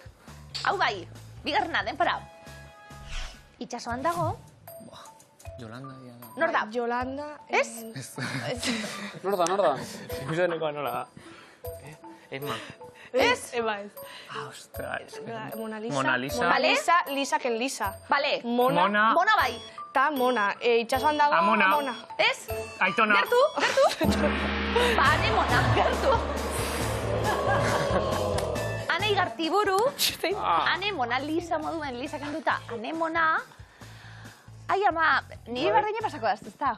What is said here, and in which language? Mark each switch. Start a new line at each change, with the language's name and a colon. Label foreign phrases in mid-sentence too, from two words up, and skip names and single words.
Basque: Hau bai, bigarrena, denpora. Itxasoan dago, Yolanda dia da. nor da? Yolanda. Ez? nor da? Ikuseneko nola da. Emma. Ez? Eba ez. Ostra, ez que... Mona Lisa. Mona Lisa. Vale. Lisa, Lisa ken Lisa. Bale, Mona. Mona. Mona bai. Ta Mona. Itxasuan dago Amona. Mona. Ez? Aitona. Gertu? Ba, ane Mona, gertu. Ane igartiburu, ane Mona Lisa moduen Lisa kenduta, ane Mona. Ai, ama, nire barreine pasako da, ez da?